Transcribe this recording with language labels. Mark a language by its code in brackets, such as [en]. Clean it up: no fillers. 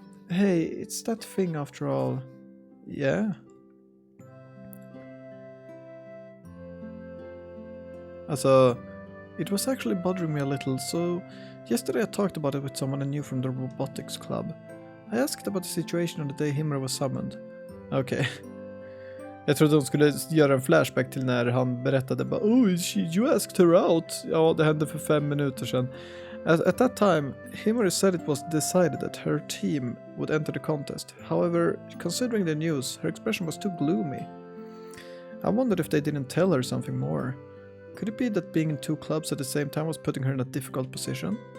[en] Hey, it's that thing after all. Yeah? It was actually bothering me a little, so yesterday I talked about it with someone I knew from the robotics club. I asked about the situation on the day Himari was summoned. Okay. [sv] Jag trodde de skulle göra en flashback till när han berättade bara, [en] you asked her out. [sv] Ja, det hände för 5 minuter sedan. [en] At that time, Himari said it was decided that her team would enter the contest. However, considering the news, her expression was too gloomy. I wondered if they didn't tell her something more. Could it be that being in 2 clubs at the same time was putting her in a difficult position?